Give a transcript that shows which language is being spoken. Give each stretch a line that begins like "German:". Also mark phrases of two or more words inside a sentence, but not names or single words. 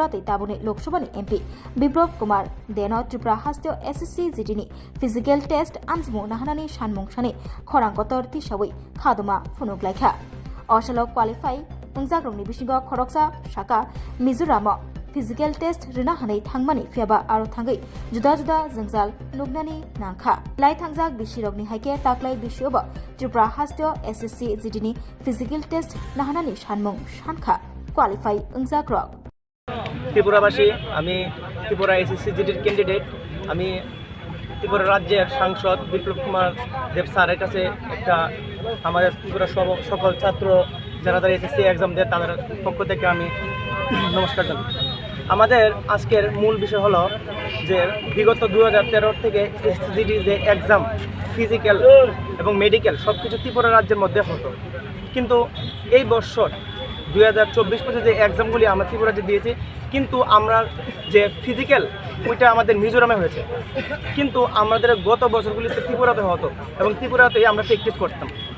Kok Borok: तै ताबुनि लोकसभानि एमपी बिप्लव कुमार देनो त्रिपुरा हास्तियो एसएससी जीडीनि
English: physical test
Kok Borok: आमजमु नाहानानि सानमुंसानि खरांकतर तिसावै खादमा फुनुगलायखा अशलो क्वालिफाई अंजाग्रंनि बिसिंग खरकसा शाखा मिजोराम
English: physical test
Kok Borok: रिना हानै थांमानि फियाबा आरो थांगै जुदा जुदा जोंजाल नुगनानि नांखा लाई थांजाक बिसिरगनि हायके ताक्लाय बिसियोबो त्रिपुरा हास्तियो एसएससी जीडीनि
English: physical test
Kok Borok: नाहानानि सानमुं सानखा क्वालिफाई अंजाग्रग
Bangla: ত্রিপুরাবাসী আমি ত্রিপুরা এসএসসি জিডির ক্যান্ডিডেট আমি ত্রিপুরা রাজ্যের সাংসদ বিপ্লব কুমার দেব স্যারের কাছে একটা আমাদের ত্রিপুরা সকল ছাত্র যারা তারা এসএসসি এক্সাম দেয় তাদের পক্ষ থেকে আমি নমস্কার জানাই। আমাদের আজকের মূল বিষয় হলো যে বিগত 2013 থেকে এসএসসি যে এক্সাম ফিজিক্যাল এবং মেডিকেল সব কিছু ত্রিপুরা রাজ্যের মধ্যে হতো, কিন্তু এই বছর 2024 পর্যন্ত যে এক্সামগুলি আমরা ত্রিপুরাতে দিয়েছি, কিন্তু আমরা যে ফিজিক্যাল ওইটা আমাদের মিজোরামে হয়েছে, কিন্তু আমাদের গত বছরগুলিতে ত্রিপুরাতে হতো এবং ত্রিপুরাতেই আমরা প্র্যাকটিস করতাম।